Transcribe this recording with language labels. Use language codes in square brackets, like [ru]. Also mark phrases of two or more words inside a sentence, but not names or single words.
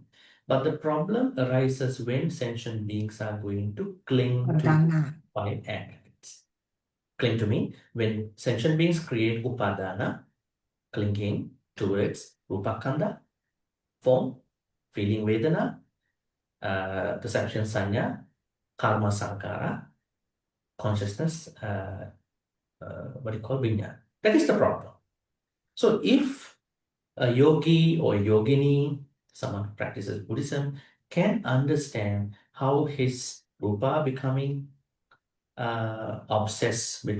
[en] But the problem arises when sentient beings are going to cling to Pradana. 5 aggregates. Cling to me, when sentient beings create upadana, clinging towards rupakanda, form, feeling vedana, perception sanya, [pi] karma sankara, [en] consciousness, vijnana. That is the problem. So if a yogi or yogini, someone who practices Buddhism, can understand how his rupa becoming obsessed with